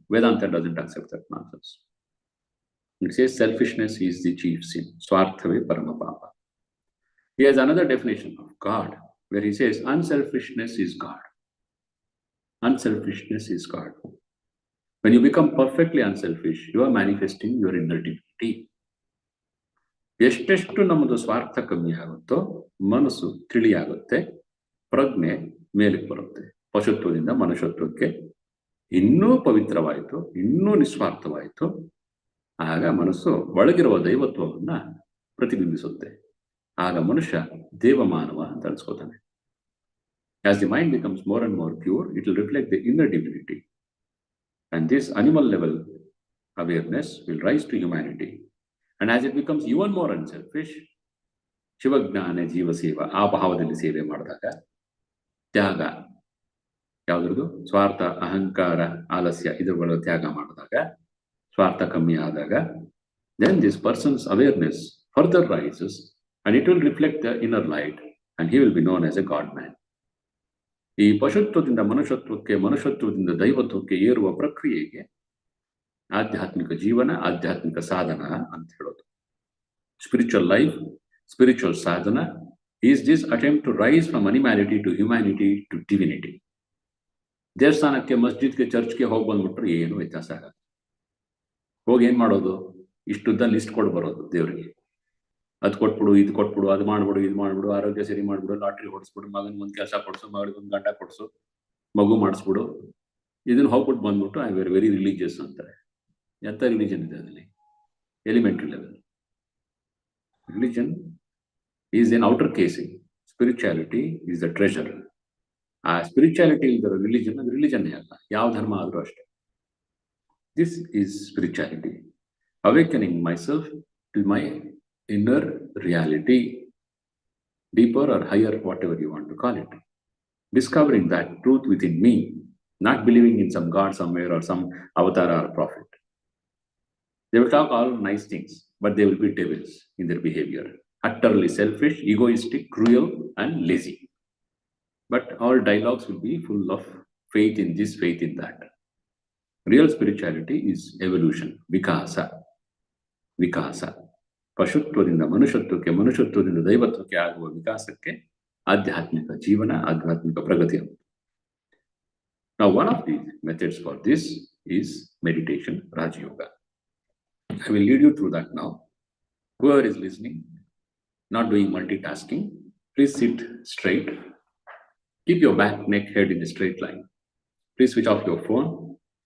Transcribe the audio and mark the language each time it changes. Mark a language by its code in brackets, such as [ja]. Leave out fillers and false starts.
[en] Vedanta doesn't accept that nonsense. It says selfishness is the chief sin. [kn] Swarthave parama papa. [en] He has another definition of God, where he says unselfishness is God. Unselfishness is God. When you become perfectly unselfish, you are manifesting your inner divinity. [kn] ಎಷ್ಟೆಷ್ಟು ನಮ್ಮದು ಸ್ವಾರ್ಥ ಕಮ್ಮಿ ಆಗುತ್ತೋ ಮನಸ್ಸು ತಿಳಿಯಾಗುತ್ತೆ, ಪ್ರಜ್ಞೆ ಮೇಲಕ್ಕೆ ಬರುತ್ತೆ. ಪಶುತ್ವದಿಂದ ಮನುಷ್ಯತ್ವಕ್ಕೆ ಇನ್ನೂ ಪವಿತ್ರವಾಯಿತು, ಇನ್ನೂ ನಿಸ್ವಾರ್ಥವಾಯಿತು. ಆಗ ಮನಸ್ಸು ಒಳಗಿರುವ ದೈವತ್ವವನ್ನ ಪ್ರತಿಬಿಂಬಿಸುತ್ತೆ. ಆಗ ಮನುಷ್ಯ ದೇವಮಾನವ ಅಂತ ಅನ್ಸ್ಕೋತಾನೆ. [en] As the mind becomes more and more pure, it will reflect the inner divinity. And this animal level awareness will rise to humanity. And as it becomes even more unselfish, [kn] ಶಿವಜ್ಞಾನ ಜೀವ ಸೇವಾ, ಆ ಭಾವದಲ್ಲಿ ಸೇವೆ ಮಾಡಿದಾಗ, ತ್ಯಾಗ, ಯಾವುದ್ರದ್ದು ಸ್ವಾರ್ಥ, ಅಹಂಕಾರ, ಆಲಸ್ಯ ಇದರ ತ್ಯಾಗ ಮಾಡಿದಾಗ, ಸ್ವಾರ್ಥ ಕಮ್ಮಿ ಆದಾಗ, [en] then this person's awareness further rises and it will reflect the inner light and he will be known as a God man. [kn] ಈ ಪಶುತ್ವದಿಂದ ಮನುಷ್ಯತ್ವಕ್ಕೆ, ಮನುಷ್ಯತ್ವದಿಂದ ದೈವತ್ವಕ್ಕೆ ಏರುವ ಪ್ರಕ್ರಿಯೆಗೆ ಆಧ್ಯಾತ್ಮಿಕ ಜೀವನ, ಆಧ್ಯಾತ್ಮಿಕ ಸಾಧನ ಅಂತ ಹೇಳೋದು. [en] Spiritual life, spiritual sadhana is this attempt to rise from animality to humanity to divinity. [kn] ದೇವಸ್ಥಾನಕ್ಕೆ, ಮಸ್ಜಿದ್ಗೆ, ಚರ್ಚ್ಗೆ ಹೋಗಿ ಬಂದ್ಬಿಟ್ರೆ ಏನು ವ್ಯತ್ಯಾಸ ಆಗಲ್ಲ. ಹೋಗಿ ಏನ್ ಮಾಡೋದು, ಇಷ್ಟುದ್ದ ಲಿಸ್ಟ್ ಕೊಟ್ಟು ಬರೋದು ದೇವರಿಗೆ. ಅದು ಕೊಟ್ಬಿಡು, ಇದು ಕೊಟ್ಬಿಡು, ಅದು ಮಾಡ್ಬಿಡು, ಇದು ಮಾಡ್ಬಿಡು, ಆರೋಗ್ಯ ಸರಿ ಮಾಡ್ಬಿಡು, ಲಾಟ್ರಿ ಹೊಡ್ಸ್ಬಿಡು, ಮಗನ್ ಒಂದು ಕೆಲಸ ಕೊಡ್ಸು, ಮಗಳಿಗೆ ಒಂದು ಗಂಡ ಕೊಡ್ಸು, ಮಗು ಮಾಡಿಸ್ಬಿಡು, ಇದನ್ನ ಹೋಗ್ಬಿಟ್ಟು ಬಂದ್ಬಿಟ್ಟು [en] I very religious [kn] ಅಂತಾರೆ. ಎಂತ ರಿಲಿಜನ್ ಇದೆ ಅದರಲ್ಲಿ? [en] elementary level. Religion is an outer casing. Spirituality is the treasure. Spirituality is the religion. [kn] Religion yav dharma adru ashte. [en] This is spirituality. Awakening myself to my inner reality, deeper or higher, whatever you want to call it. Discovering that truth within me, not believing in some god somewhere or some avatar or prophet. They will talk all nice things, but they will be devils in their behavior. Utterly selfish, egoistic, cruel, and lazy. But all dialogues will be full of faith in this, faith in that. Real spirituality is evolution, vikasa. Vikasa. [kn] ಪಶುತ್ವದಿಂದ ಮನುಷ್ಯತ್ವಕ್ಕೆ, ಮನುಷ್ಯತ್ವದಿಂದ ದೈವತ್ವಕ್ಕೆ ಆಗುವ ವಿಕಾಸಕ್ಕೆ ಆಧ್ಯಾತ್ಮಿಕ ಜೀವನ, ಆಧ್ಯಾತ್ಮಿಕ ಪ್ರಗತಿ. [en] Now, one of the methods for this is meditation, Raj Yoga. I will lead you through that now. Whoever is listening, not doing multitasking, please sit straight. Keep your back, neck, head in a straight line. Please switch off your phone.